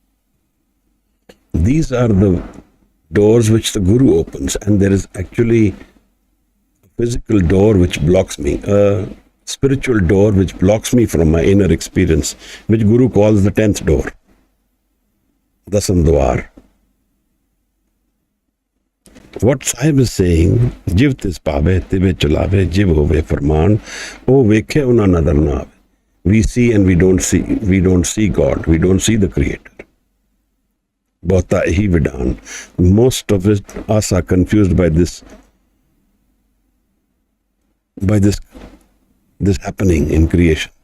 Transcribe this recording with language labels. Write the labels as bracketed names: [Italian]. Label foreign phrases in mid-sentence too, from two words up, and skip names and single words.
[English] These are the doors which the Guru opens, and there is actually a physical door which blocks me, a spiritual door which blocks me from my inner experience, which Guru calls the 10th door, Dasam Dwar. What Sahib is saying, [Punjabi] ਜਿਉ ਤਿਸੁ ਭਾਵੈ, ਤਿਵੈ ਚਲਾਵੈ ਜਿਉ ਹੋਵੈ ਫੁਰਮਾਣੁ ਓਹੁ ਵੇਖੈ ਓਨਾ ਨਦਰਿ ਨ ਆਵੈ. [English] We see and we don't see God, we don't see the Creator. [Punjabi] ਬਹੁਤਾ ਏਹੁ ਵਿਡਾਣੁ. [English] Most of us are confused by this happening in creation.